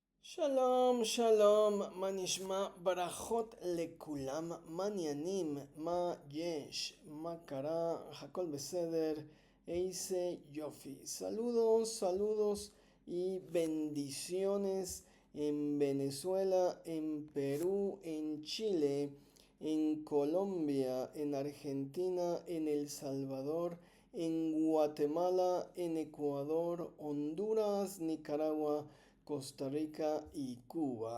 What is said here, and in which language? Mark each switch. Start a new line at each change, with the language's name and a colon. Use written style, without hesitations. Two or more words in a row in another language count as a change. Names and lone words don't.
Hebrew: שלום, שלום, מה נשמע, ברכות לכולם, מה העניינים, מה יש, מה קרה, הכל בסדר, איזה יופי.
Spanish: Saludos, saludos y bendiciones en Venezuela, en Perú, en Chile, en Colombia, en Argentina, en El Salvador, en Guatemala, en Ecuador, Honduras, Nicaragua, Costa Rica y Cuba.